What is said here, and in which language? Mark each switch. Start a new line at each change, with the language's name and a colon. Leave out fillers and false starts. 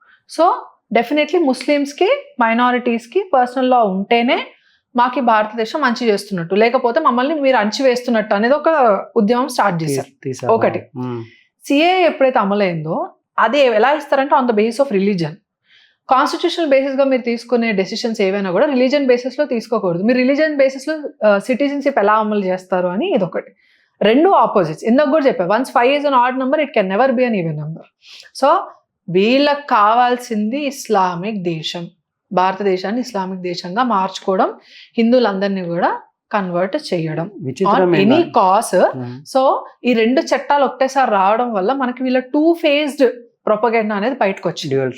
Telugu: So definitely ముస్లిమ్స్కి, మైనారిటీస్కి personal లా ఉంటేనే మాకు భారతదేశం మంచి చేస్తున్నట్టు, లేకపోతే మమ్మల్ని మీరు అణచివేస్తున్నట్టు అనేది ఒక ఉద్యమం స్టార్ట్ చేశారు. ఒకటి. సిఏ ఎప్పుడైతే అమలైందో అది ఎలా ఇస్తారంటే
English: On the base of religion.
Telugu: Constitutional బేసిస్గా మీరు తీసుకునే డెసిషన్స్ ఏవైనా కూడా రిలీజన్ బేసిస్లో తీసుకోకూడదు. మీరు రిలీజన్ బేసిస్లో సిటిజన్షిప్ ఎలా అమలు చేస్తారు అని ఇదొకటి. రెండు ఆపోజిట్స్. ఇందాక కూడా చెప్పా,
English: Once 5 is an odd number, it can never be an even number.
Telugu: So వీళ్ళకి కావాల్సింది ఇస్లామిక్ దేశం, భారతదేశాన్ని ఇస్లామిక్ దేశంగా మార్చుకోవడం, హిందువులందరినీ కూడా కన్వర్ట్ చేయడం
English: Any cost.
Telugu: సో ఈ రెండు చట్టాలు ఒకటేసారి రావడం వల్ల మనకి వీళ్ళ 2-phased ప్రొపగెండా అనేది బయటకు వచ్చింది.